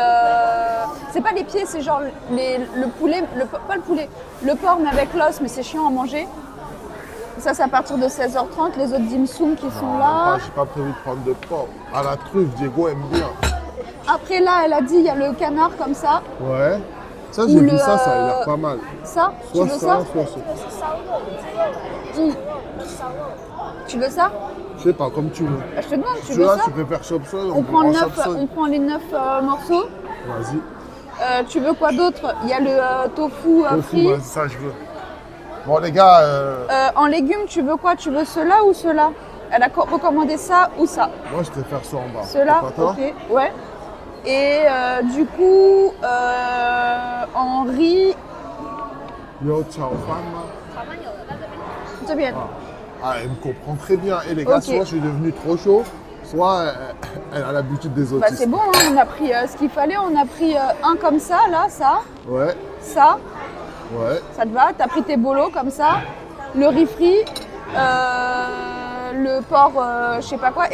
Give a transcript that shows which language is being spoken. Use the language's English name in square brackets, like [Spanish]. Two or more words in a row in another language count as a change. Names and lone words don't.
[French] C'est pas les pieds, c'est genre le poulet, pas le poulet, le porc, mais avec l'os, mais c'est chiant à manger. Ça, c'est à partir de 16h30. Les autres dim sum qui sont Non, là. même pas, j'ai pas prévu de prendre de porc. À la truffe, Diego aime bien. Après, là, elle a dit, il y a le canard comme ça. Ouais. Ça, Ou j'ai le, vu ça a l'air pas mal. Ça, tu Soit veux ça ça, soit ça. [Chinese] 这个是烧肉，猪肉的，烧肉。 [French] Tu veux ça? Je sais pas, comme tu veux. Bah, je te demande, tu veux Celui-là, ça? tu peux faire chop-suey, On prend, prend 9, chop-suey. on prend les 9 morceaux. Vas-y. Tu veux quoi d'autre? Il y a le tofu Tofu, frit. vas-y, ça, je veux. Bon, les gars, En légumes, tu veux quoi? Tu veux ceux-là ou ceux-là? Elle a recommandé ça ou ça? moi, je préfère ça en bas. Ceux-là, C'est pas toi? ok, ouais. Et du coup, en riz, Yo, ciao, femme. [Chinese] 炒饭有的在这边。这边。 [French] Ah, elle me comprend très bien. Et les gars, Ok. soit je suis devenu trop chaud, soit elle a l'habitude des Bah, autistes. c'est bon, hein, on a pris ce qu'il fallait. On a pris un comme ça, là, ça, Ouais, ça. ouais. Ça te va? T'as pris tes bolos comme ça. Le riz frit, le porc, je sais pas quoi.